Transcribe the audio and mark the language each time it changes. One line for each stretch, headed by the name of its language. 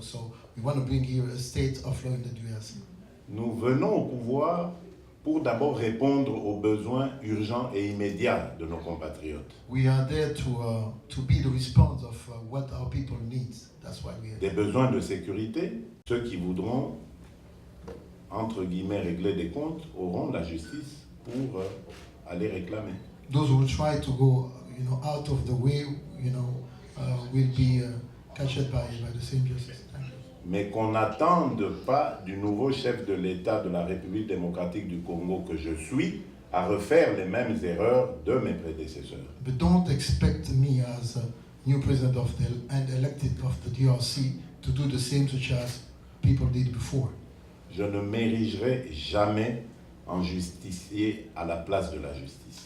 English: So we want to bring here a state of law in the DRC.
French: Nous venons au pouvoir pour d'abord répondre aux besoins urgents et immédiats de nos compatriotes.
English: We are there to be the response of what our people need. That's why we are
French: Des besoins de sécurité. Ceux qui voudront, entre guillemets, régler des comptes auront la justice pour aller réclamer.
English: Those who try to go, out of the way, will be captured by the same justice.
French: Mais qu'on n'attende pas du nouveau chef de l'État de la République démocratique du Congo que je suis à refaire les mêmes erreurs de mes prédécesseurs.
English: But don't expect me as a new president and elected of the DRC to do the same such as people did before.
French: Je ne m'érigerai jamais en justicier à la place de la justice.